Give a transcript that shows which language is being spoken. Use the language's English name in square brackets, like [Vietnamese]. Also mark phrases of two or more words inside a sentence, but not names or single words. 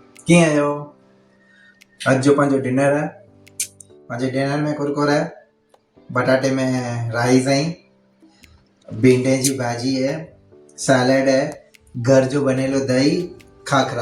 [Sindhi] कीअं आहियो? अॼु जो पंहिंजो डिनर आहे। पंहिंजे डिनर में कुरकुरा है, बटाटे में राइस ऐं भींडे जी भाॼी है, सैलेड है, घर जो बनेलो दही, खाखरा।